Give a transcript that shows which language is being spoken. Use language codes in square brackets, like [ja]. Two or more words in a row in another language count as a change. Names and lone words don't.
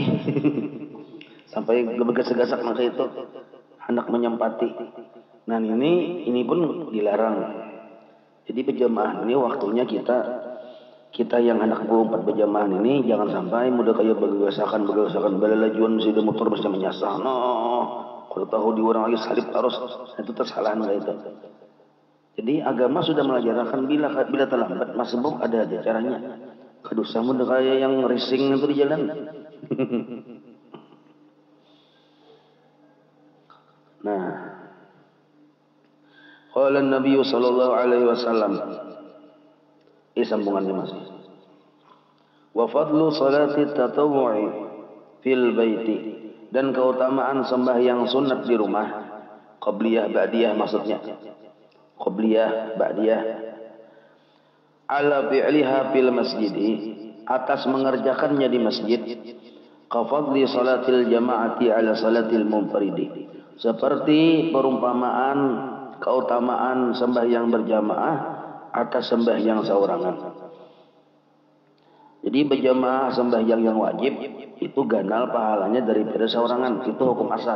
[id] Sampai bergasak-gasak maka itu hendak menyempati. Nah ini pun dilarang. [bjn] Jadi berjamaah ini waktunya kita yang hendak berempat berjamaah ini jangan sampai mudah kayak bergesakan balalajuan sudah motor mesti menyasar. [id] Kalau tahu di orang lagi salib terus itu kesalahan itu. Jadi agama sudah mengajarkan bila terlambat masbuk ada aja caranya. [bjn] Kadosa mudah kayak yang racing itu di jalan. [id] Nah, qala Nabi [ar] صلى الله عليه وسلم [id] sambungannya masih. [ar] وفضل صلاة التطوع في البيت, [id] dan keutamaan sembahyang sunat di rumah, [ar] قبلية بعدية [id] maksudnya. [ar] قبلية بعدية على فعلها في المسجد, [id] atas mengerjakannya di masjid, [ar] كفضل صلاة الجماعة على صلاة المنفرد, [id] seperti perumpamaan keutamaan sembahyang berjamaah atas sembahyang seorangan. [bjn] Jadi berjamaah sembahyang yang wajib itu ganal pahalanya daripada seorangan, itu hukum asal.